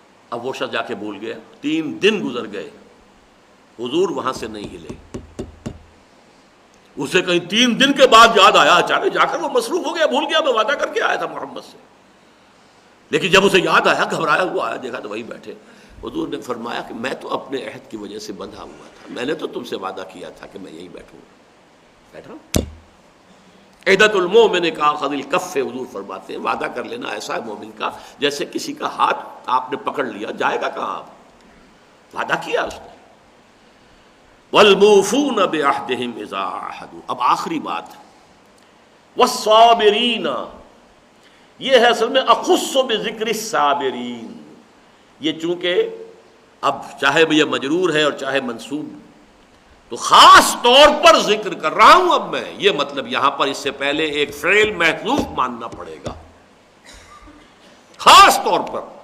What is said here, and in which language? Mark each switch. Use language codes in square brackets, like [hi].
[ur] اب وہ شخص جا کے بھول گیا، 3 دن گزر گئے، حضور وہاں سے نہیں ہلے۔ اسے کہیں 3 دن کے بعد یاد آیا، اچانک جا کر وہ مصروف ہو گیا، بھول گیا میں وعدہ کر کے آیا تھا محمد سے، لیکن جب اسے یاد آیا گھبرایا ہوا آیا، دیکھا تو وہی بیٹھے۔ حضور نے فرمایا کہ میں تو اپنے عہد کی وجہ سے بندھا ہوا تھا، میں نے تو تم سے وعدہ کیا تھا کہ میں یہیں بیٹھوں، بیٹھا۔ عہدۃ المومن کا اخذ الکف، حضور فرماتے ہیں وعدہ کر لینا ایسا ہے مومن کا جیسے کسی کا ہاتھ آپ نے پکڑ لیا، جائے گا کہاں، آپ وعدہ کیا اس نے. [ar] والموفون بعہدہم اذا عاہدوا. [ur] اب آخری بات والصابرین، یہ ہے اصل میں [ar] اخص بذکر الصابرین. [ur] یہ چونکہ اب چاہے یہ مجرور ہے اور چاہے منصوب تو خاص طور پر ذکر کر رہا ہوں اب میں، یہ مطلب یہاں پر اس سے پہلے ایک فعل محذوف ماننا پڑے گا خاص طور پر.